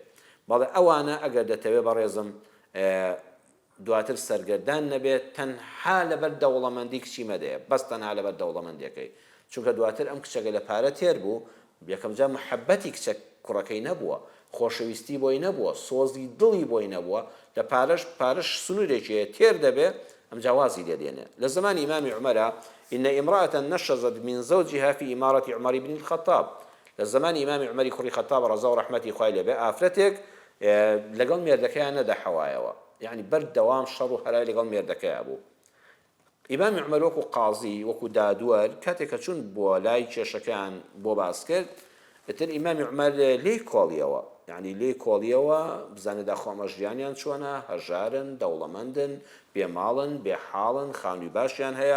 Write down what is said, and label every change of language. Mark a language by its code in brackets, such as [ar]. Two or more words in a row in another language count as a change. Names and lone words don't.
[ckb] بەڵێ ئەوانە ئەگەر دەتەوێ بەڕێزم دواتر سەرگەردان نەبێت، تەنها لەبەر دەوڵەمەندی کچی مەدەیە، بەس تەنها لەبەر دەوڵەمەندیەکەی، چونکە دواتر ئەم کچەکە لە پارە تێر بوو، یەکەم جار محەبەتی کچە کوڕەکەی نەبووە، خۆشەویستی بۆی نەبووە، سۆزی دڵی بۆی نەبووە، لە پارەش سنوورێکیە تێر دەبێ، ئەم جیاوازی لێدێنێ. لە زمانی ئیمامی عومەرە [ar] إن امرأة نشزت من زوجها في إمارة عمر بن الخطاب، [ckb] لە زمانی ئیمامی عومەری کوڕی خەتاب ڕەزا و ڕەحمەتی خوای لێبێ، ئافرەتێک لەگەڵ مێردەکەیان نەدەحەوایەوە، یعنی بەردەوام شەڕ و هەلای لەگەڵ مێردەکەیە بوو. ئیمامی عومەر وەکو قازی وەکو دادوەر کاتێک کە چوون بۆ لای کێشەکەیان بۆ باس کرد، ئێتر ئیمامی عومەر لێی کۆڵیەوە، یعنی لێی کۆڵیەوە بزانێدا خۆمە ژیانیان چۆنە، هەژارن، دەوڵەمەندن، بێماڵن، بێحاڵن، خانووی باشیان هەیە.